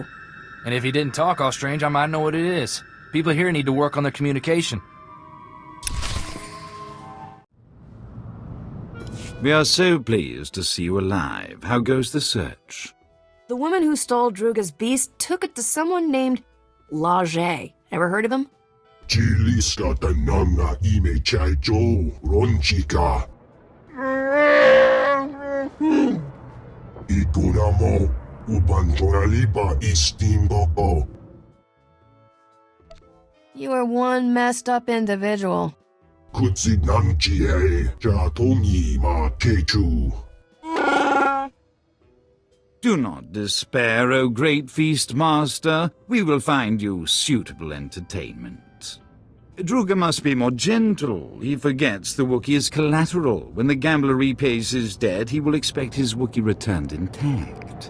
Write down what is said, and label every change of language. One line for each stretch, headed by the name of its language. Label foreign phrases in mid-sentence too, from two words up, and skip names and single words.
English: And if he didn't talk all strange, I might know what it is. People here need to work on their communication. We are so pleased to see you alive. How goes the search? The woman who stole Druga's beast took it to someone named Laje. Ever heard of him? Chiliska tananga ime chaijo ronchika. Ikunamo ubantoralipa istimboko. You are one messed up individual. Kutsinamchie jatomi ma kechu. Do not despair, O Great Feast Master. We will find you suitable entertainment. Druga must be more gentle. He forgets the Wookiee is collateral. When the gambler repays his debt, he will expect his Wookiee returned intact.